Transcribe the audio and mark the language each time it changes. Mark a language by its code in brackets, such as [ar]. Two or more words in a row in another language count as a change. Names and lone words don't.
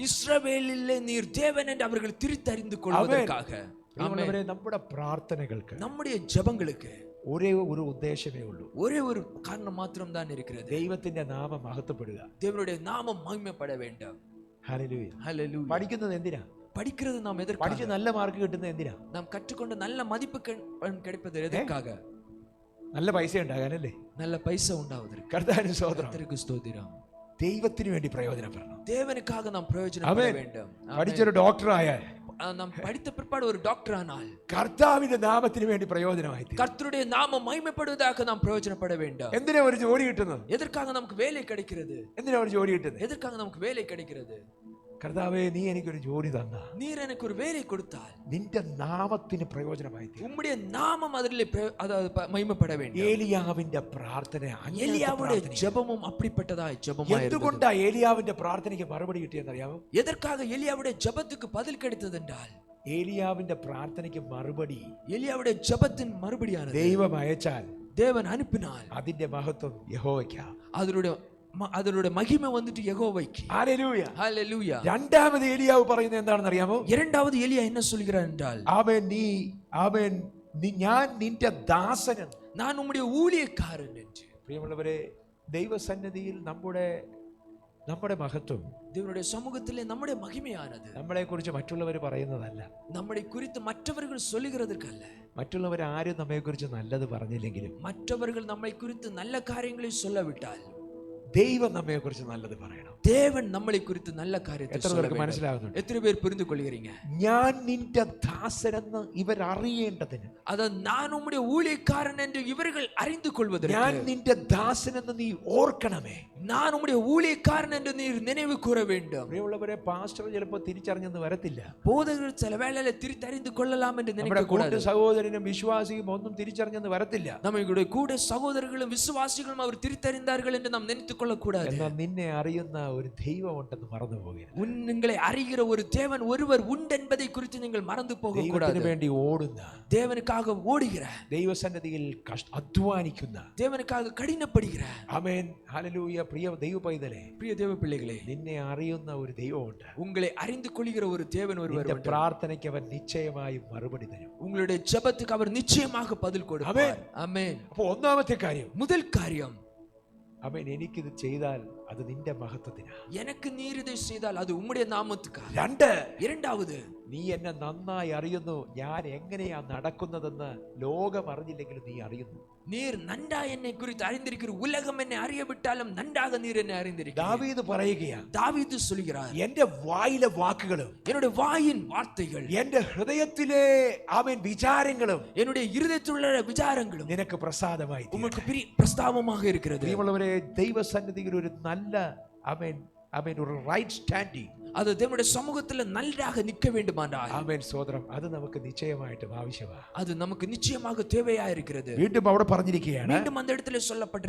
[ta] இஸ்ரவேலிலே நீர் தேவன் என்று அவர்கள் തിരിച്ചറിந்து கொள்வதற்காக. [ml] പ്രിയമുള്ളവരെ, നമ്മുടെ പ്രാർത്ഥനകൾക്ക്, [ta] நம்முடைய ஜெபங்களுக்கு [ml] ഒരേ ഒരു ഉദ്ദേശമേ ഉള്ളൂ. [ta] ஒரே ஒரு காரணம் மாத்திரம் தான் இருக்கிறது. [ml] ദൈവത്തിന്റെ നാമം മഹത്വപ്പെടുക. [ta] தேவனுடைய நாமம் மகிமைப்பட வேண்டும். [ml] ഹല്ലേലൂയ. [ta] ஹல்லேலூயா. [ml] പഠിക്കുന്നത് എന്തിനാ? [ta] படிக்கிறது நாம் [ml] പഠിച്ച് [ta] எதற்காக? [ml] നല്ല മാർക്ക് കിട്ടുന്നത് എന്തിനാ? [ta] நாம் கற்றுக்கொண்டு நல்ல மதிப்பு கிடைப்பது எதற்காக? [ml] നല്ല പൈസ ഉണ്ടാകാനല്ലേ? [ta] நல்ல பைசா உண்டாவதற்கு. [ml] കർത്താവിന് സ്തോത്രം. [ta] கர்த்தருக்கு ஸ்தோத்திரம். [ml] ദൈവത്തിന് വേണ്ടി പ്രയോജനപ്പെടണം. [ta] தேவனுக்காக நாம் பிரயோஜனப்பட வேண்டும். [ml] പഠിച്ചൊരു ഡോക്ടർ ആയാൽ, [ta] நாம் படித்த பிற்பாடு ஒரு டாக்டர் ஆனால் [ml] കർത്താവിന്റെ നാമത്തിന് വേണ്ടി പ്രയോജനമായി തീരും. [ta] கர்த்தருடைய நாமம் மகிமைப்படுவதாக நாம் பிரயோஜனப்பட வேண்டும். [ml] എന്തിനാ ഒരു ജോലി കിട്ടുന്നത്? [ta] எதற்காக நமக்கு வேலை கிடைக்கிறது? [ml] എന്തിനാ ഒരു ജോലി കിട്ടുന്നത്? [ta] எதற்காக நமக்கு வேலை கிடைக்கிறது? [ml] കർത്താവേ, നീ എനിക്കൊരു ജോലി തന്ന, [ta] நீர் எனக்கு ஒரு வேலை கொடுத்தால் [ml] നിന്റെ നാമത്തിന് പ്രയോജനമായി തീരും. [ta] உம்முடைய நாமம் அதிலே அதாவது மகிமைப்பட வேண்டும். [ml] ഏലിയാവിന്റെ പ്രാർത്ഥന, [ta] எலியாவுடைய ஜெபமும் அப்படிப்பட்டதாய் ஜெபமாய் இருந்தது. [ml] എന്തുകൊണ്ടാ ഏലിയാവിന്റെ പ്രാർത്ഥനയ്ക്ക് മറുപടി കിട്ടിയെന്നറിയാമോ? [ta] எதற்காக எலியாவுடைய ஜெபத்துக்கு பதில் கிடைத்தது என்றால், [ml] ഏലിയാവിന്റെ പ്രാർത്ഥനയ്ക്ക് മറുപടി [ta] எலியாவுடைய ஜெபத்தின் மறுபடியானது [ml] ദൈവം അയച്ചാൽ [ta] தேவன் அனுப்பினால் [ml] അതിന്റെ മഹത്വം യഹോവയ്ക്കാ. [ta] அதனுடைய மகிமை வந்துட்டு யெகோவாய்க்கு. [ml] ഹല്ലേലൂയ. [ta] ஹல்லேலூயா. [ml] രണ്ടാമത് ഏലിയാവ് പറയുന്നത് എന്താണെന്ന് അറിയാമോ? [ta] இரண்டாவது எலியா என்ன சொல்கிறார் என்றால், [ml] ഞാൻ നിന്റെ ദാസൻ, [ta] நான் உம்முடைய ஊழியக்காரன் என்று. [ml] പ്രിയമുള്ളവരെ, ദൈവസന്നിധിയിൽ നമ്മുടെ മഹത്വം, [ta] தேவனுடைய சமூகத்திலே நம்முடைய மகிமையானது [ml] നമ്മളെ കുറിച്ച് മറ്റുള്ളവർ പറയുന്നതല്ല. [ta] நம்மை குறித்து மற்றவர்கள் சொல்லுகிறதற்கல்ல. [ml] മറ്റുള്ളവർ ആരും നമ്മെ കുറിച്ച് നല്ലത് പറഞ്ഞില്ലെങ്കിലും [ta] மற்றவர்கள் நம்மை குறித்து நல்ல காரியங்களை சொல்லாவிட்டால் [ml] ദൈവം നമ്മെ കുറിച്ച് നല്ലത് പറയണം. [ta] தேவன் நம்மை குறித்து நல்ல காரியத்தை [ml] എത്ര [ta] சொல்ல [ml] പേർക്ക് [ta] வேண்டும். [ml] മനസ്സിലാകുന്നുണ്ട്? [ta] எத்தனை பேர் புரிந்து கொள்கிறீங்க? [ml] ഞാൻ നിന്റെ ദാസനെന്ന് ഇവർ അറിയേണ്ടതിന്, [ta] அத நான் உம்முடைய ஊழியக்காரன் என்று இவர்கள் அறிந்து கொள்வதற்கு, [ml] ഞാൻ നിന്റെ ദാസനെന്ന് നീ ഓർക്കണമേ, [ta] நான் உம்முடைய ஊழியக்காரன் என்று நீர் நினைவு கூற வேண்டும். [ml] പ്രിയമുള്ളവരെ, പാസ്റ്റർ ചിലപ്പോൾ തിരിച്ചറിഞ്ഞെന്ന് വരത്തില്ല. [ta] போதகர் சில வேளையில തിരിച്ചറിந்து கொள்ளலாம் என்று [ml] നമ്മുടെ [ta] நினைக்க [ml] കൂട്ട [ta] கூடாது. [ml] സഹോദരനും വിശ്വാസിയും ഒന്നും തിരിച്ചറിഞ്ഞെന്ന് വരത്തില്ല. [ta] நம்மளுடைய கூட சகோதரர்களும் விசுவாசிகளும் அவர் തിരിച്ചറിந்தார்கள் என்று நாம் நினைத்துக் கொள்ளக்கூடாது. [ml] എന്നാൽ നിന്നെ അറിയുന്ന ഒരു ദൈവം ഉണ്ടെന്ന് മറന്നു പോകരുത്. [ta] உங்களை அறிகிற ஒரு தேவன் ஒருவர் உண்டு என்பதை குறித்து நீங்கள் மறந்து போக கூடாது. [ml] ദൈവത്തിന് വേണ്ടി ഓടുന്ന, [ta] தேவனுக்காக ஓடுகிற, [ml] ദൈവസന്നിധിയിൽ അധ്വാനിക്കുന്ന, [ta] தேவனுக்காக கடினப்படுகிற, [ml] ആമേൻ, ഹല്ലേലൂയ, പ്രിയ ദൈവ പൈതലേ, [ta] பிரிய தேவ பிள்ளைகளே, [ml] നിന്നെ അറിയുന്ന ഒരു ദൈവമുണ്ട്. [ta] உங்களை அறிந்து கொள்கிற ஒரு தேவன் ஒருவர் [ml] നിന്റെ [ta] உண்டு. [ml] പ്രാർത്ഥനയ്ക്ക് അവൻ നിശ്ചയമായും മറുപടി തരും. [ta] உங்களுடைய ஜெபத்துக்கு அவர் நிச்சயமாக பதில் கொடுப்பார். ஆமென். [ml] അപ്പോൾ ഒന്നാമത്തെ കാര്യം, [ta] முதல் காரியம், [ml] അവൻ എനിക്കിത് ചെയ്താൽ അത് നിന്റെ മഹത്വത്തിനാ. [ta] எனக்கு நீர் இதை செய்தால் அது உம்முடைய நாமத்துக்காக. இரண்டாவது, [ml] നീ എന്നെ നന്നായി അറിയുന്നു. ഞാൻ എങ്ങനെയാ നടക്കുന്നതെന്ന് ലോകം അറിഞ്ഞില്ലെങ്കിലും നീ അറിയുന്നു. [ta] நீர் நன்றா என்னை குறித்து அறிந்திருக்கிற, உலகம் என்னை அறியவிட்டாலும் நன்றாக நீர் என்னை அறிந்திருக்கிறார். [ml] ദാവീദ് പറയുകയാ, [ta] தாவீது சொல்கிறார், [ml] എന്റെ വായിലെ വാക്കുകളും [ta] என்னுடைய வாயின் வார்த்தைகள், [ml] എന്റെ ഹൃദയത്തിലെ അവൻ വിചാരങ്ങളും [ta] என்னுடைய இருதயத்தில் உள்ள விசாரங்களும் [ml] നിനക്ക് പ്രസാദമായി തീരട്ടെ. [ta] உங்களுக்கு பிரஸ்தாபமாக இருக்கிறது. [ml] പ്രിയമുള്ളവരെ, ദൈവസന്നിധിയിൽ ഒരു നല്ല അവൻ ഒരു [en] right standing, [ta] அது தேவனுடைய சமூகத்துல நன்றாக நிற்க வேண்டுமானால், [ml] ആമേൻ, സ്തോത്രം, അത് നമുക്ക് നിശ്ചയമായിട്ടും ആവശ്യമാണ്. [ta] அது நமக்கு நிச்சயமாக தேவையா இருக்கிறது. [ml] വീണ്ടും അവിടെ പറഞ്ഞിരിക്കുകയാണ്, [ta] மீண்டும் அந்த இடத்துல சொல்லப்பட்டிருக்கிறது,